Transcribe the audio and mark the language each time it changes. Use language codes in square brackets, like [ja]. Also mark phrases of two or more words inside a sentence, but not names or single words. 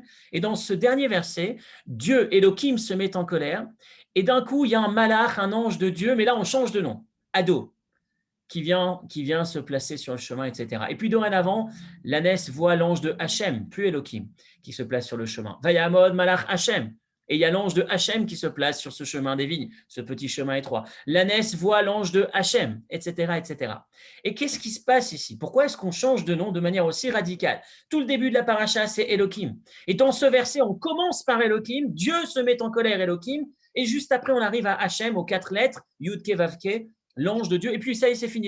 [fr] Et dans ce dernier verset, Dieu, Elohim, se met en colère. Et d'un coup, il y a un malach, un ange de Dieu, mais là, on change de nom, Ado, qui vient se placer sur le chemin, etc. Et puis dorénavant, l'ânesse voit l'ange de Hachem, plus Elohim, qui se place sur le chemin. [he] ויעמוד מלאך השם. [fr] Et il y a l'ange de Hachem qui se place sur ce chemin des vignes, ce petit chemin étroit. L'ânesse voit l'ange de Hachem, etc., etc. Et qu'est-ce qui se passe ici? Pourquoi est-ce qu'on change de nom de manière aussi radicale? Tout le début de la paracha, c'est Elohim. Et dans ce verset, on commence par Elohim, Dieu se met en colère, Elohim, et juste après, on arrive à Hachem, aux 4 lettres, [he] יוד, קה, וו, קה, [fr] l'ange de Dieu. Et puis ça y est, c'est fini.